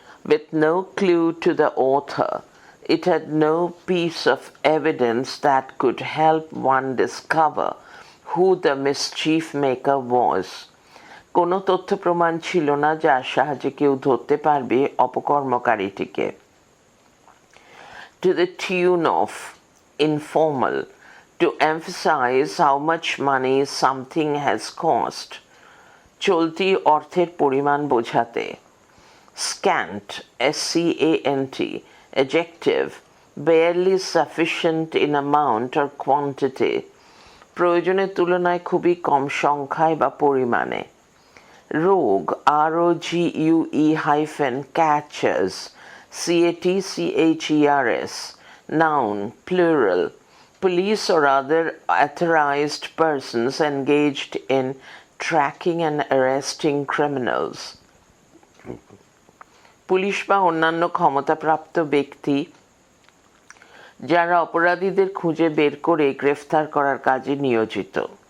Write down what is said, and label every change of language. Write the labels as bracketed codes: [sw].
[en] With no clue to the author, it had no piece of evidence that could help one discover who the mischief maker was. [bn] কোনো তথ্য প্রমাণ ছিল না যার সাহায্যে কেউ ধরতে পারবে অপকর্মকারীটিকে. [en] To the tune of, informal, to emphasize how much money something has cost. [bn] চলতি অর্থের পরিমাণ বোঝাতে. [en] Scant, scant, adjective, barely sufficient in amount or quantity. [bn] প্রয়োজনের তুলনায় খুবই কম সংখ্যায় বা পরিমাণে. [en] Rogue, rogue-catchers, catchers, noun, plural. Police or other authorized persons engaged in tracking and arresting criminals. [bn] Police বা অন্যান্য ক্ষমতাপ্রাপ্ত ব্যক্তি যারা অপরাধীদের খুঁজে বের করে গ্রেফতার করার কাজে নিয়োজিত.